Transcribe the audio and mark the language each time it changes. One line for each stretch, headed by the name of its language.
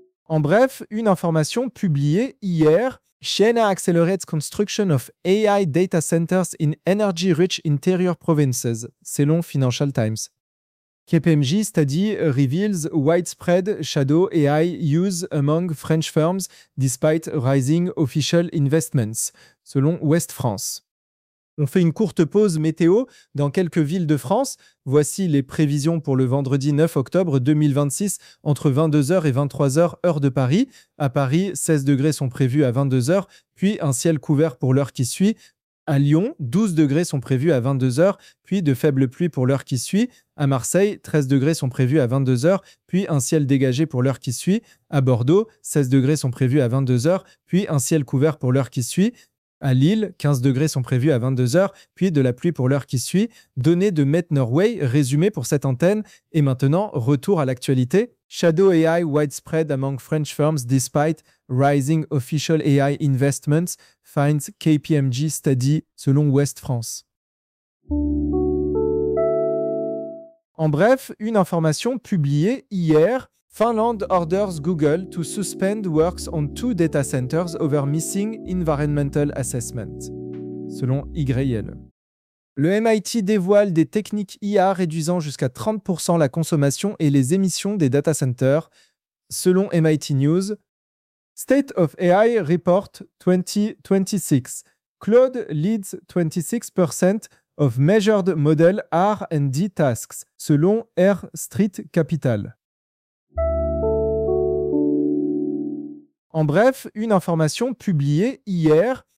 French: En bref, une information publiée hier,
English: Siena accelerates construction of AI data centers in energy-rich interior provinces, selon Financial Times. KPMG study reveals widespread shadow AI use among French firms despite rising official investments, selon Ouest France.
French: On fait une courte pause météo dans quelques villes de France. Voici les prévisions pour le vendredi 9 octobre 2026 entre 22h et 23h heure de Paris. À Paris, 16 degrés sont prévus à 22h, puis un ciel couvert pour l'heure qui suit. À Lyon, 12 degrés sont prévus à 22h, puis de faibles pluies pour l'heure qui suit. À Marseille, 13 degrés sont prévus à 22h, puis un ciel dégagé pour l'heure qui suit. À Bordeaux, 16 degrés sont prévus à 22h, puis un ciel couvert pour l'heure qui suit. À Lille, 15 degrés sont prévus à 22h, puis de la pluie pour l'heure qui suit. Données de Met Norway, résumées pour cette antenne. Et maintenant, retour à l'actualité.
English: Shadow AI widespread among French firms despite rising official AI investments, finds KPMG study, selon Ouest France.
French: En bref, une information publiée hier.
English: Finland orders Google to suspend works on two data centers over missing environmental assessment, selon YLE.
French: Le MIT dévoile des techniques IA réduisant jusqu'à 30% la consommation et les émissions des data centers, selon MIT News.
English: State of AI Report 2026. Claude leads 26% of measured model R&D tasks, selon Air Street Capital.
French: En bref, une information publiée hier.